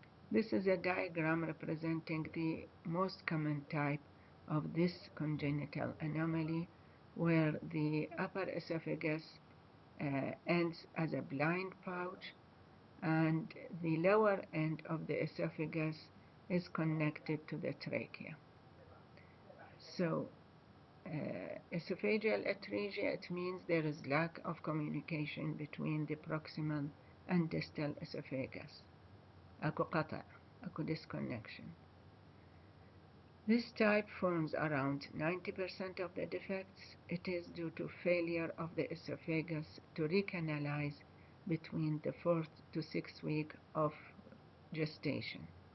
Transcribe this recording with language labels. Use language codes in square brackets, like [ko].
[en] This is a diagram representing the most common type of this congenital anomaly, where the upper esophagus ends as a blind pouch and the lower end of the esophagus is connected to the trachea. So esophageal atresia, it means there is lack of communication between the proximal and distal esophagus. [ar] أكو قطع, أكو disconnection. [en] This type forms around 90% of the defects. It is due to failure of the esophagus to recanalize between the 4th to 6th week of gestation.